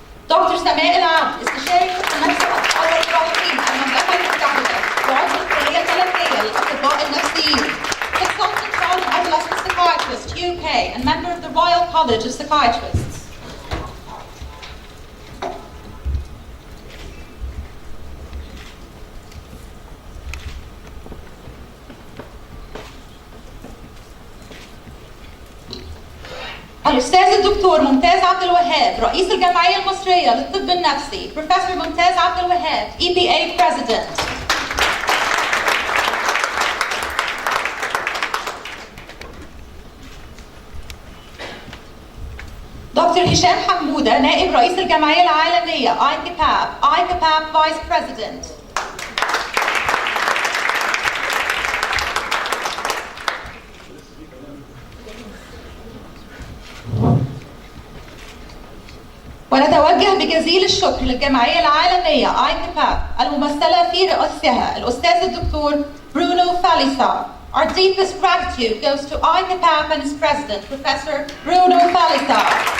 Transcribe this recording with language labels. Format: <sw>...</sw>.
<ar>دكتور سماء العبد، استشاري طب نفس الأطفال والمراهقين المملكة المتحدة وعضو الكلية الفلكية للأطباء النفسيين.</ar> <en>Consultant Child and Adolescent Psychiatrist, UK, and member of the Royal College of Psychiatrists.</en> <ar>الأستاذ الدكتور ممتاز عبد الوهاب، رئيس الجمعية المصرية للطب النفسي.</ar> <en>Professor ممتاز عبد الوهاب, EPA President.</en> <ar>دكتور هشام حمودة، نائب رئيس الجمعية العالمية IPPAP</ar> <en>Vice President.</en> <ar>ونتوجه بجزيل الشكر للجمعية العالمية ICAPAP الممثلة في رئاسها الأستاذ الدكتور برونو فاليسار.</ar> <en>Our deepest gratitude goes to ICAPAP and its president, Professor Bruno Falisar.</en>